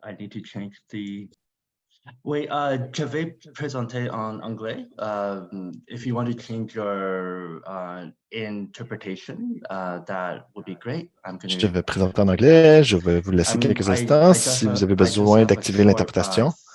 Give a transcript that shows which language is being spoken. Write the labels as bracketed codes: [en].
[en] I need to change the. [fr] Oui, je vais présenter en anglais. [en] If you want to change your interpretation, that would be great. [fr] Je vais présenter en anglais. Je vais vous laisser quelques instants si vous avez besoin d'activer l'interprétation.